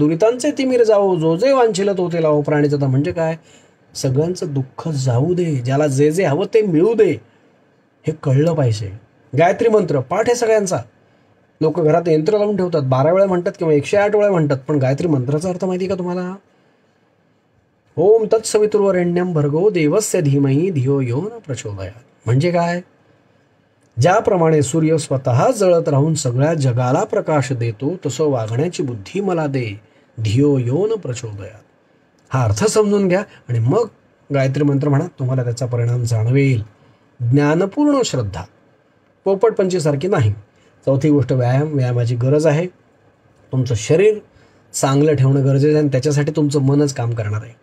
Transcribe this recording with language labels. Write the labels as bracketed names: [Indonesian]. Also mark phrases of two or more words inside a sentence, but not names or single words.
[Marathi] दुरितांचे तिमिर जाओ, जो जे वांछिल तो ते लावो. प्राणीचं म्हणजे काय? सगळ्यांचं दुःख जाऊ दे, ज्याला जे जे हवं ते मिळू दे, हे कळलं पाहिजे. गायत्री मंत्र पाठ आहे सगळ्यांचा. लोक घरात यंत्र लावून ठेवतात, 12 वेळा म्हणतात किंवा 108 वेळा म्हणतात, पण गायत्री मंत्राचा अर्थ माहिती का तुम्हाला? [Sanskrit] ओम तत्सवितुर्वरेण्यं भर्गो देवस्य धीमहि धियो यो न प्रचोदयात्. [Marathi] म्हणजे काय? ज्याप्रमाणे सूर्य स्वतः जळत राहून सगळ्या जगाला प्रकाश देतो, तसं वागण्याची बुद्धी मला दे, [Sanskrit] धियो यो न प्रचोदयात्. [Marathi] हा अर्थ समजून घ्या आणि मग गायत्री मंत्र म्हणा. तुम्हाला त्याचा परिणाम जाणवेल. ज्ञानपूर्ण श्रद्धा, पोपटपंचीसारखी नाही. चौथी गोष्ट व्यायाम. व्यायामाची गरज आहे. तुमचं शरीर चांगलं ठेवणं गरजेचं आहे आणि त्याच्यासाठी तुमचं मनच काम करणार आहे.